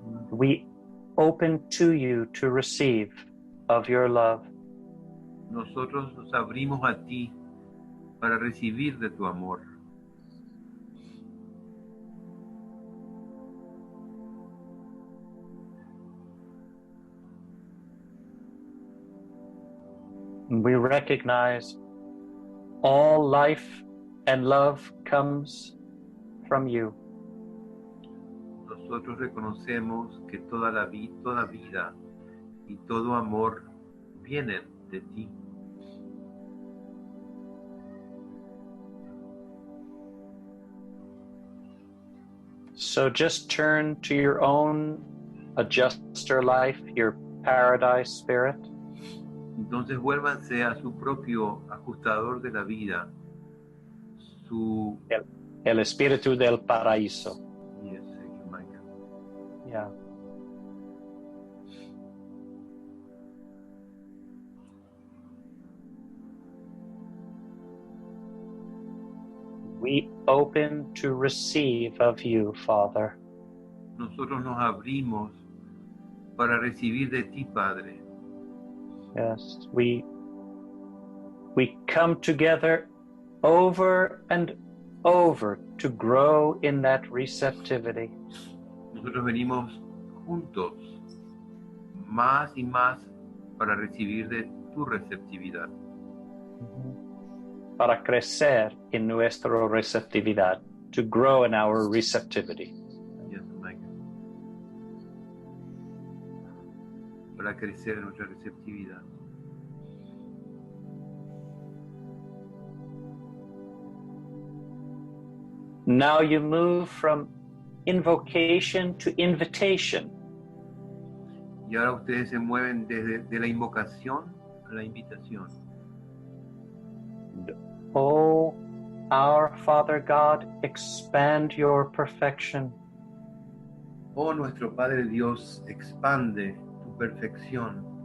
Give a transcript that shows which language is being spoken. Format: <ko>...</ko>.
<en>We open to you to receive of your love.</en> <es>Nosotros nos abrimos a ti para recibir de tu amor.</es> <en>We recognize all life and love comes from you.</en> <es>Nosotros reconocemos que toda vida y todo amor vienen de ti.</es> <en>So just turn to your own adjuster life, your paradise spirit.</en> <es>Entonces vuélvanse a su propio ajustador de la vida, El espíritu del paraíso.</es> <en>Yes, thank you, Michael. Yeah. We open to receive of you, Father.</en> <es>Nosotros nos abrimos para recibir de ti, Padre.</es> <en>Yes, we we come together over and over to grow in that receptivity.</en> <es>Nosotros venimos juntos más y más para recibir de tu receptividad. Para crecer en nuestra receptividad,</es> <en>to grow in our receptivity. Yes, Mike.</en> <es>Para crecer en nuestra receptividad.</es> <en>Now you move from invocation to invitation.</en> <es>Y ahora ustedes se mueven desde de la invocación a la invitación.</es> <en>Oh, our Father God, expand your perfection.</en> <es>Oh, nuestro Padre Dios, expande tu perfección.</es>